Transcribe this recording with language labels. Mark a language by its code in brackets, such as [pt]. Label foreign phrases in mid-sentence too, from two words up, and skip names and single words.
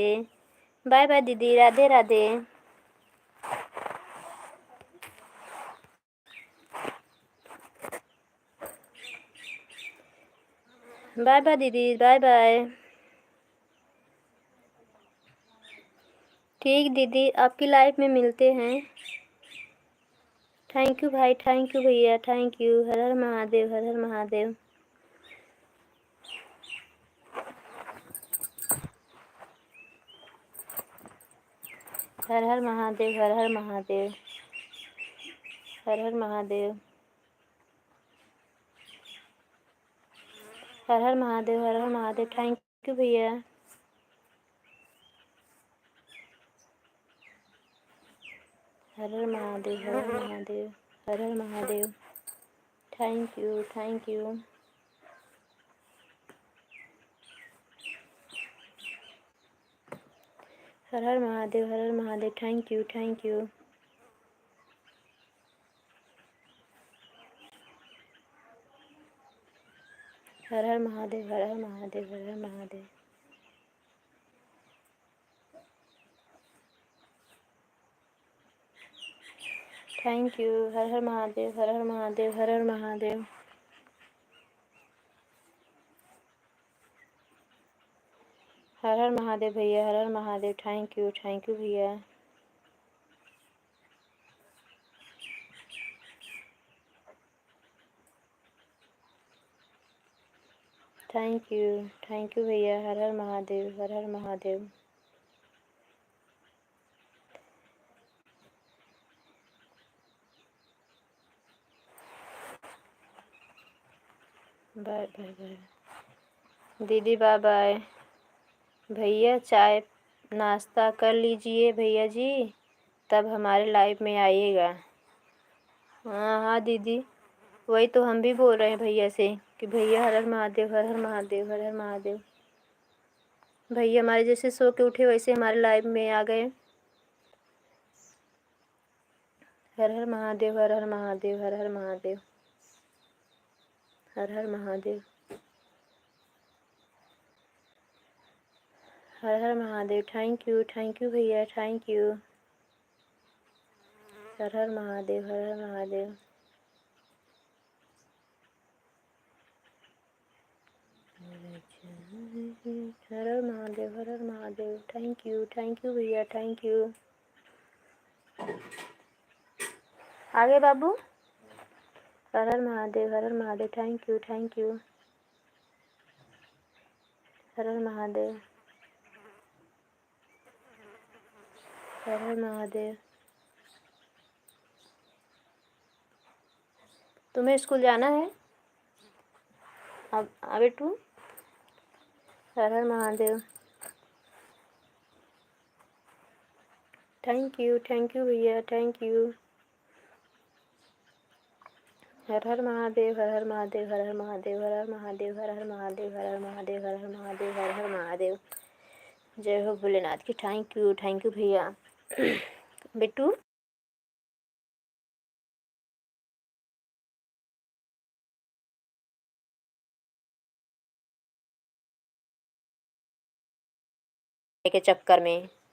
[en] bye bye दीदी, [hi] राधे राधे। [en] bye bye दीदी, bye bye. [hi] ठीक दीदी, आपकी लाइफ में मिलते हैं। [en] thank you भाई, thank you भैया, thank you. [hi] हर हर महादेव, हर हर महादेव। हर हर महादेव, हर हर महादेव, हर हर महादेव, हर हर महादेव, हर हर महादेव। [en] thank you भैया। [hi] हर हर महादेव, हर हर महादेव, हर हर महादेव। [en] thank you. [hi] हर हर महादेव, हर हर महादेव। [en] thank you. [hi] हर हर महादेव, हर हर महादेव, हर हर महादेव। [en] thank you, [hi] हर हर महादेव, हर हर महादेव, हर हर महादेव। हर हर महादेव भैया, हर हर महादेव। [en] thank you [hi] भैया। [en] thank you [hi] भैया, हर हर महादेव, हर हर महादेव। [en] bye bye bye दीदी, bye bye. [hi] भैया चाय नाश्ता कर लीजिए भैया जी, तब हमारे लाइफ में आइएगा। हाँ हाँ दीदी, वही तो हम भी बोल रहे हैं भैया से कि भैया हर हर महादेव, हर हर महादेव, हर हर महादेव। भैया हमारे जैसे सो के उठे वैसे हमारे लाइफ में आ गए। हर हर महादेव, हर हर महादेव, हर हर महादेव, हर हर महादेव, हर हर महादेव। [en] thank you भैया, thank you. [hi] हर हर महादेव, हर हर महादेव। हर हर महादेव, हर हर महादेव। [en] thank you भैया, thank you. [hi] आगे बाबू। हर हर महादेव, हर हर महादेव। [en] thank you. [hi] हर हर महादेव, हर हर महादेव। तुम्हें स्कूल जाना है अब बेटू? हर हर महादेव। [en] thank you [hi] भैया, [en] thank you. [hi] हर हर महादेव, हर हर महादेव, हर हर महादेव, हर हर महादेव, हर हर महादेव, हर हर महादेव, हर हर महादेव, हर हर महादेव। जय हो भोलेनाथ की। [en] thank you [hi] भैया। बेटू के चक्कर में।